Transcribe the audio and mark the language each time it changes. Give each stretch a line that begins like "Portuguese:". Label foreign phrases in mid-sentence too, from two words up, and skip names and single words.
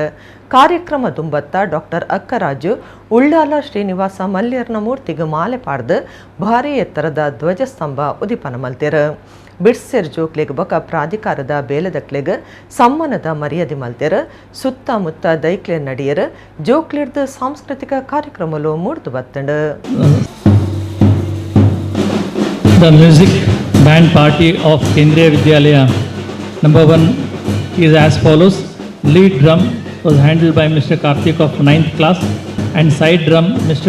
Tulu: ಕಾರ್ಯಕ್ರಮ ದುಂಬತ್ತ ಡಾಕ್ಟರ್ ಅಕ್ಕರಾಜು ಉಳ್ಳಾಲ ಶ್ರೀನಿವಾಸ ಮಲ್ಯರ್ನ ಮೂರ್ತಿಗೆ ಮಾಲೆ ಪಾಡ್ದು ಭಾರೀ ಎತ್ತರದ ಧ್ವಜಸ್ತಂಭ ಉದಿಪನ ಮಲ್ತಿರು. ಬಿಡ್ಸೆರ್ ಜೋಕ್ಲೆಗ್ ಬೊಕ ಪ್ರಾಧಿಕಾರದ ಬೇಲದಕ್ಲೆಗ್ ಸಮ್ಮಾನದ ಮರ್ಯಾದೆ ಮಲ್ತೆರು. ಸುತ್ತಮುತ್ತ ದೈಕ್ಲೆ ನಡಿಯರು ಜೋಕ್ಲೆಡ್ದು ಸಾಂಸ್ಕೃತಿಕ ಕಾರ್ಯಕ್ರಮಲು ಮೂಡ್ದು ಬತ್ತಂಡು.
English: The music band party of Kendriya Vidyalaya number 1 is as follows. Lead drum was handled by Mr. Karthik of 9th class and side drum Mr.